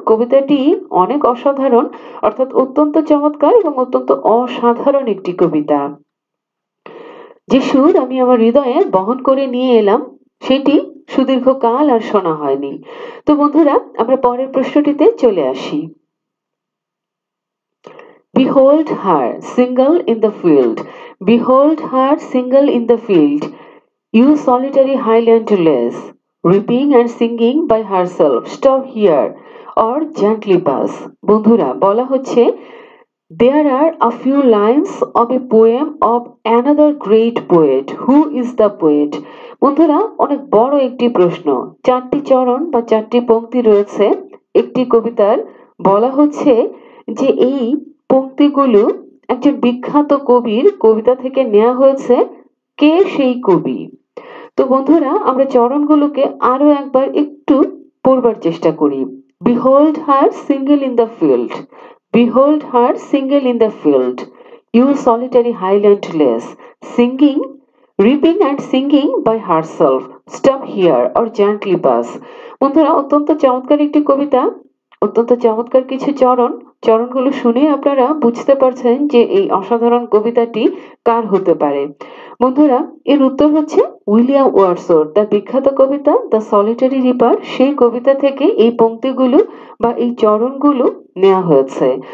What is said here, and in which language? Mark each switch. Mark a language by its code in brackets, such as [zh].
[bn] কবিতাটি অনেক অসাধারণ, অর্থাৎ অত্যন্ত চমৎকার এবং অত্যন্ত অসাধারণ একটি কবিতা। যে সুর আমি আমার হৃদয়ে বহন করে নিয়ে এলাম সেটি সুদীর্ঘ কাল আর শোনা হয়নি। তো বন্ধুরা আমরা পরের প্রশ্নটিতে চলে আসি। [en] Behold her single in the field, behold her single in the field, you solitary highland lass, reaping and singing by herself, stop here or gently pass. [bn] বন্ধুরা বলা হচ্ছে [en] there are a few lines of a poem of another great poet. Who is the poet? [bn] বন্ধুরা অনেক বড় একটি প্রশ্ন। চারটি চরণ বা চারটি পংক্তি রয়েছে একটি কবিতার। বলা হচ্ছে যে এই পংক্তিগুলো একজন বিখ্যাত কবির কবিতা থেকে নেওয়া হয়েছে। কে সেই কবি? তো বন্ধুরা আমরা চরণগুলোকে আরো একবার একটু পড়বার চেষ্টা করি। [en] Behold her single in the field, behold her single in the field, you solitary highland lass, singing, reaping and singing by herself, stop here or gently pass. [bn] বন্ধুরা অত্যন্ত চমৎকার একটি কবিতা, অত্যন্ত চমৎকার কিছু চরণ। চরণগুলো শুনে আপনারা বুঝতে পারছেন যে এই অসাধারণ কবিতাটি কার হতে পারে। বন্ধুরা এর উত্তর হচ্ছে উইলিয়াম ওয়ার্ডসওয়ার্থ, তার বিখ্যাত কবিতা দ্য সলিটারি রিপার, সেই কবিতা থেকে এই পংক্তিগুলো বা এই চরণগুলো নেওয়া হয়েছে।